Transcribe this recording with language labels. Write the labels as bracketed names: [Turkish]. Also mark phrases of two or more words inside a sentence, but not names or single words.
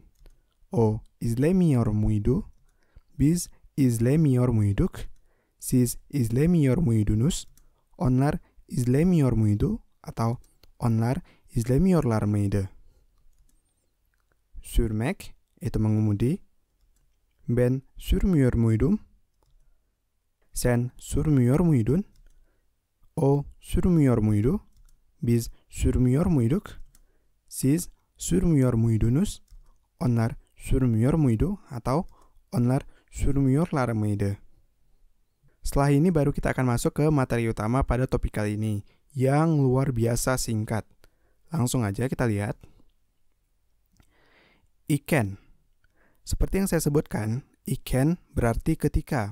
[Turkish] O izlemiyor muydu? Biz izlemiyor muyduk? Siz izlemiyor muydunuz? Onlar izlemiyor muydu? Atau onlar izlemiyorlar mıydı? Sürmek, [Indonesian] itu mengemudi. [Turkish] Ben sürmüyor muydum? Sen sürmüyor muydun? O sürmüyor muydu? Biz sürmüyor muyduk? Siz sürmüyor muydunuz? Onlar sürmüyor muydu? Atau onlar sürmüyorlar mıydı? [Indonesian] Setelah ini baru kita akan masuk ke materi utama pada topik kali ini, yang luar biasa singkat. Langsung aja kita lihat. Iken. Seperti yang saya sebutkan, iken berarti ketika.